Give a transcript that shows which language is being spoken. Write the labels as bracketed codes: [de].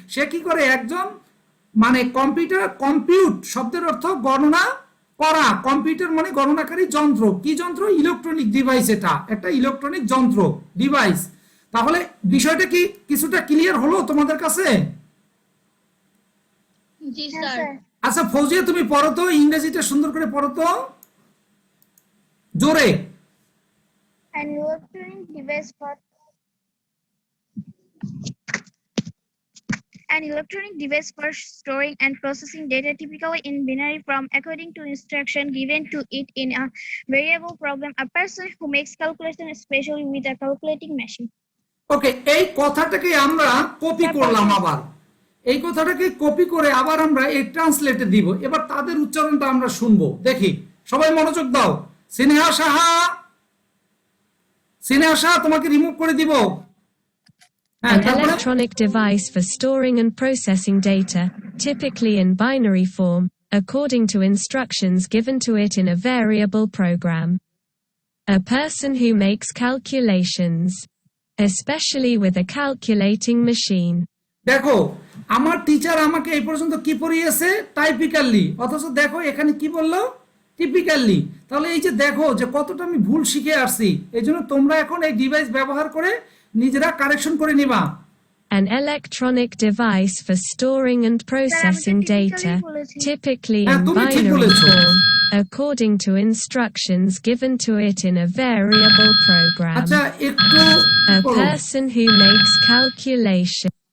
[bn] সে কি করে, একজন মানে কম্পিউটার, কম্পিউট শব্দের অর্থ গণনা করা, কম্পিউটার মানে গণনাকারী যন্ত্র। কি যন্ত্র? Electronic device. এটা একটা ইলেকট্রনিক যন্ত্র, ডিভাইস। তাহলে বিষয়টা কি কিছুটা ক্লিয়ার হলো তোমাদের কাছে? জি স্যার। আচ্ছা ফৌজিয়া, তুমি পড়ো তো, ইংরেজিটা সুন্দর করে পড়ো তো, জোরে। [en] An electronic device for An electronic device for storing and processing data, typically in binary form, according to instruction given to it in a variable program. A person who makes calculation, especially with a calculating machine. [bn] ওকে, এই কথাটাকে আমরা copy করলাম, আবার এই কথাটাকে copy করে আবার আমরা এই ট্রান্সলেটে দিব। এবার তাদের উচ্চারণটা আমরা শুনবো, দেখি সবাই মনোযোগ দাও। স্নেহা সাহা, স্নেহা সাহা তোমাকে রিমুভ করে দিব। হ্যাঁ, [en] An [bn] তারপরে [en] electronic device for storing and processing data, typically in binary form, according to instructions given to it in a variable program. A person who makes calculations, especially with a calculating machine. [bn] দেখো আমার teacher আমাকে এই পর্যন্ত কি পড়িয়েছে, typically, অথচ দেখো এখানে কি বললো, টিপিক্যালি। তাহলে এই যে দেখো যে কতটা আমি ভুল শিখে আসছি। এই জন্য তোমরা এখন এই ডিভাইস ব্যবহার করে নিজেরা কারেকশন করে নিবা। [en] An electronic device for storing and processing data, typically in binary form, according to instructions given to it in a variable program. [bn] আচ্ছা একটু [en] A person who makes calculation.